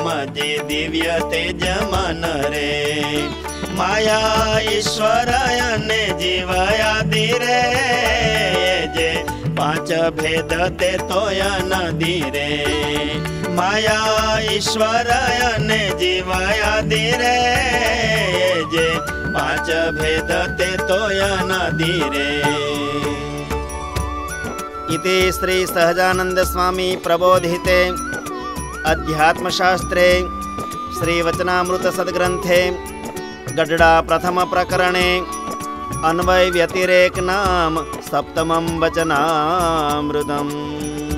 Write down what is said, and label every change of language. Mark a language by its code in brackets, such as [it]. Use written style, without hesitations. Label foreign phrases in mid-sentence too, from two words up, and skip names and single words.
[gu] જે દિવ્ય તેજમાન રે માયા ઈશ્વર અને જીવ આદિ રે જે પાંચ ભેદ તે તોય નદી રે માયા ઈશ્વર અને જીવ આદિ રે જે પાંચ ભેદ તે તોય નદી રે [sa] इति श्री सहजानंद स्वामी प्रबोधिते अध्यात्मशास्त्रे श्री वचनामृत सद्ग्रंथे गढ़डा प्रथम प्रकरणे अन्वय व्यतिरेक नाम सप्तमं वचनामृतम्।